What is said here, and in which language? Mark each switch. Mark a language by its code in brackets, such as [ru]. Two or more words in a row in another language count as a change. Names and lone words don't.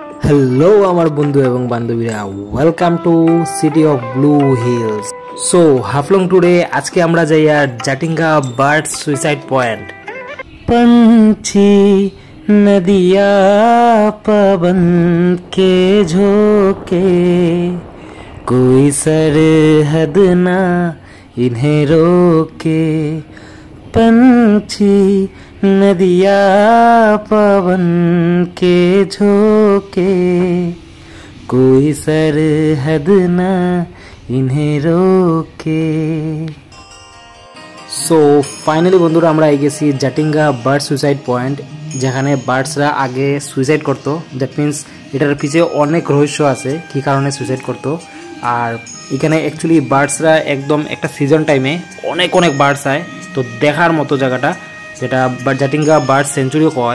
[bn] হ্যালো আমার বন্ধু এবং বান্ধবীরা, [en] welcome to city of blue hills. [bn] সো হাফলং টুডে আজকে আমরা যাই আর জাটিঙ্গা বার্ড সুইসাইড পয়েন্ট। [hi] पंछी नदिया पवन के झोंके, कोई सरहद ना इन्हें रोके। पंछी नदिया पवन के झोंके, कोई सरहद ना इन्हें रोके। [en] so finally [bn] বন্ধুরা আমরা গেছি জাটিঙ্গা বার্ড সুইসাইড পয়েন্ট, যেখানে বার্ডসরা আগে সুইসাইড করতো। [en] that means [bn] এটার পিছিয়ে অনেক রহস্য আছে কী কারণে সুইসাইড করতো। আর এখানে অ্যাকচুয়ালি বার্ডসরা একদম একটা [en] season time [bn] অনেক বার্ডস আয়, তো দেখার মতো জায়গাটা, যেটা জাটিঙ্গা বার্ড সেঞ্চুরিও হয়।